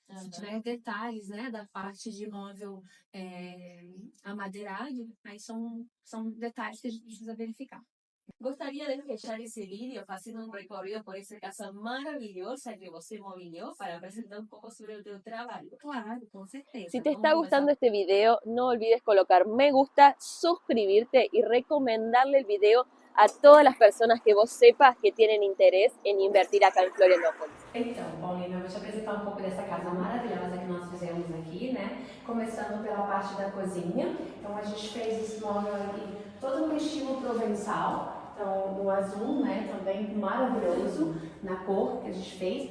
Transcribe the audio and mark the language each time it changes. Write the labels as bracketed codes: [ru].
[pt] Se tiver detalhes, né, da parte de móvel amadeirado, aí são detalhes que a gente precisa verificar. Gostaria de fechar esse vídeo fazendo um recorrido por essa casa maravilhosa que você mobiliou para apresentar um pouco sobre o teu trabalho. Claro, com certeza. [es] Si te está gustando este video, no olvides colocar me gusta, suscribirte y recomendarle el video a todas las personas que vos sepas que tienen interés en invertir acá en Florianópolis. [pt] Então, Paulina, eu vou te apresentar um pouco dessa casa maravilhosa que nós fizemos aqui, né? Começando pela parte da cozinha. Então, a gente fez esse móvel aqui todo no estilo provençal. Então, o azul, né, também maravilhoso na cor que a gente fez.